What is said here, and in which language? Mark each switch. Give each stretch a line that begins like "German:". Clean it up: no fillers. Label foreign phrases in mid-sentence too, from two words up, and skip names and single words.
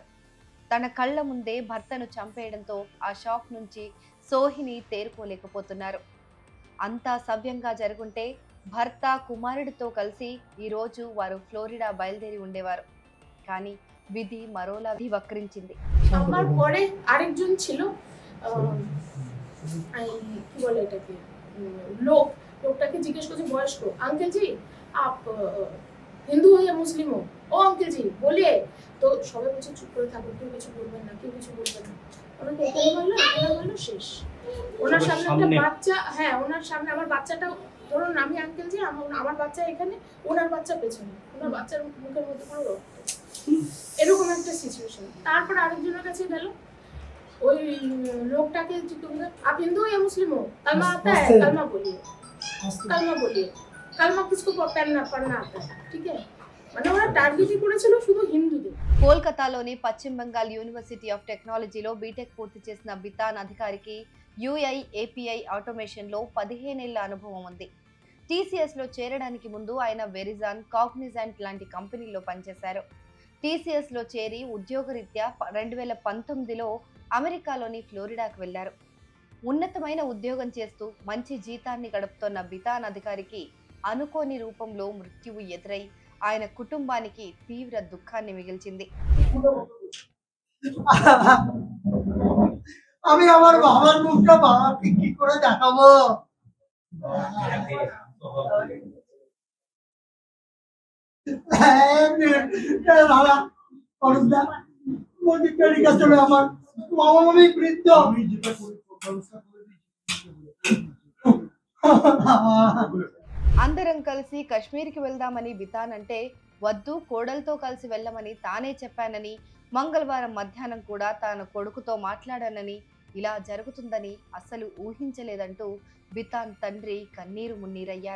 Telugu: తన కళ్ల ముందే భర్తను చంపేయడంతో ఆ షాక్ నుంచి సోహిని తేరుకోలేకపోతున్నారు. అంతా సవ్యంగా జరుగుంటే భర్త కుమారుడితో కలిసి ఈ రోజు వారు ఫ్లోరిడా బయలుదేరి ఉండేవారు. కానీ విధి మరోలా వక్రించింది.
Bangla: আমার পরে আরেকজন ছিল কি বলে এটাকে লোকটাকে জিজ্ঞেস করছে বয়স্ক,
Hindi: अंकल जी आप हिंदू हो या मुस्लिम हो? ओ अंकल जी बोलिए।
Bangla: तो সবাই বলছে চুপ করে থাকুন, কেউ কিছু বলবেন না, কেউ কিছু বলবেন না। ওনাকে এখানে বললো শেষ। ওনার সামনে একটা বাচ্চা, হ্যাঁ ওনার সামনে আমার বাচ্চাটা, ধরুন আমি
Hindi: अंकल जी,
Bangla: আমার বাচ্চা এখানে, ওনার বাচ্চা পেছনে, ওনার বাচ্চার মুখের মধ্যে পুরো রক্ত, এরকম একটা সিচুয়েশন। তারপর আরেকজনের কাছে গেল, ওই লোকটাকে
Hindi: आप हिंदू हो या मुस्लिम हो? कलमा आता है? कलमा बोलिए, कलमा बोलिए। कलमा किसको पढ़ना आता है? ठीक है,
Bangla: মানে ওরা টার্গেটই করেছিল শুধু হিন্দুদের।
Telugu: కోల్కతాలోని పశ్చిమ బెంగాల్ యూనివర్సిటీ ఆఫ్ టెక్నాలజీలో బీటెక్ పూర్తి చేసిన బితాన్ అధికారికి యుఐ ఏపీఐ ఆటోమేషన్ లో 15 ఏళ్ల అనుభవం ఉంది. టీసీఎస్ లో చేరడానికి ముందు ఆయన వెరిజాన్, కాగ్నిజెంట్ లాంటి కంపెనీల్లో పనిచేశారు. టీసీఎస్ లో చేరి ఉద్యోగరీత్యా 2019లో అమెరికాలోని ఫ్లోరిడాకు వెళ్లారు. ఉన్నతమైన ఉద్యోగం చేస్తూ మంచి జీతాన్ని గడుపుతోన్న బితాన్ అధికారికి అనుకోని రూపంలో మృత్యువు ఎదురై ఆయన కుటుంబానికి తీవ్ర దుఃఖాన్ని మిగిల్చింది.
Bangla: আমি আমার বাবার মুখটা বাবাকে কি করে দেখাবো? আমার মামা মামি বৃদ্ধ,
Telugu: అందరం కలిసి కశ్మీర్కి వెళ్దామని బితాన్ అంటే వద్దు, కోడలతో కలిసి వెళ్ళమని తానే చెప్పానని, మంగళవారం మధ్యాహ్నం కూడా తాను కొడుకుతో మాట్లాడానని, ఇలా జరుగుతుందని అస్సలు ఊహించలేదంటూ బితాన్ తండ్రి కన్నీరు మున్నీరయ్యారు.